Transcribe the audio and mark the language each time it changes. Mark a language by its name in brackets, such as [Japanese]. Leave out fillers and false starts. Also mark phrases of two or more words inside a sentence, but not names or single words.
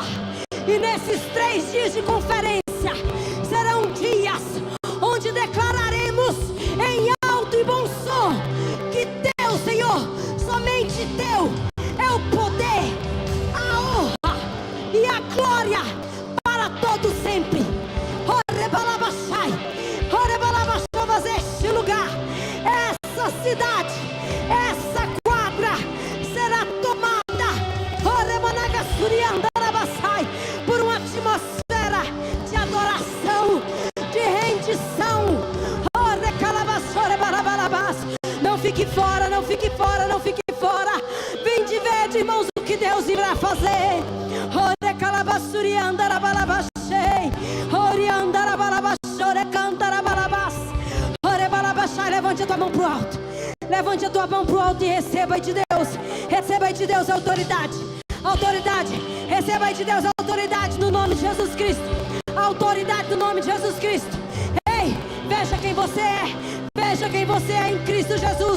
[Portuguese] E nesses 3 dias de conferência serão dias onde declararemos em alto e bom som que Teu, Senhor, somente Teu é o poder, a honra e a glória para todo sempre. Ore balabachai, ore balabachovas, este lugar, essa cidade, essa quadra será tomada, ore managassuriandarabassai, por uma atmosfera de adoração, de rendição. Ore calabassore balabalabás. Não fique fora, não fique fora, não fique fora. Vem de ver, irmãos, o que Deus irá fazer. Ore calabassuriandarabalabachei, ore andarabalabachore cantarabalabás, ore balabachai. Levante a tua mão pro alto, levante a tua mão pro alto e receba aí de Deus, receba aí de Deus a autoridade, autoridade, receba aí de Deus a autoridade no nome de Jesus Cristo, a autoridade no nome de Jesus Cristo. Ei, veja quem você é, veja quem você é em Cristo Jesus.